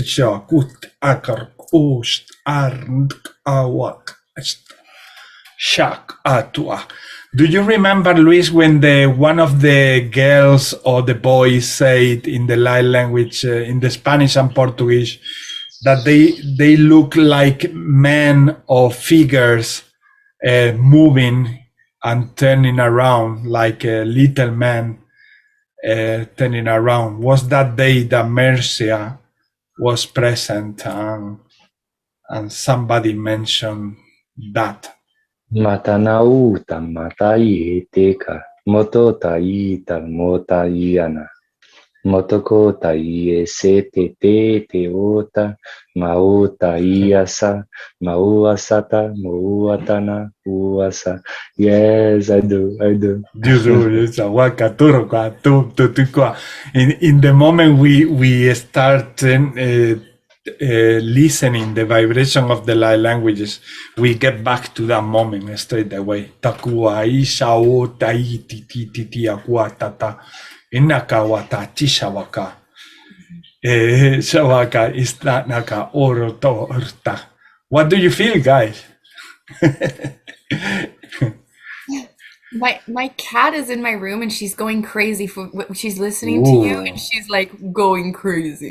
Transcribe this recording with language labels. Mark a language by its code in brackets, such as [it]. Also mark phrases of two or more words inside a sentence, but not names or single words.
[en] Do you remember, Luis, when one of the girls or the boys said in the light language, in the Spanish and Portuguese, that they look like men or figures moving and turning around, like a little man turning around? Was that day that Mercia was present and somebody mentioned that? Matanauta matai teka moto taita motaiana. Motoko tai se te ota maota iasa mauasata mauatana uasa. Yes, I do. You do. In the moment we start listening the vibration of the light languages, we get back to that moment straight away. Takua isha o tai ti akua tata. Inakawata chishawaka. Shawaka is that naka oro to urta. What do you feel, guys? My cat is in my room and she's going crazy for she's listening to you and she's like going crazy.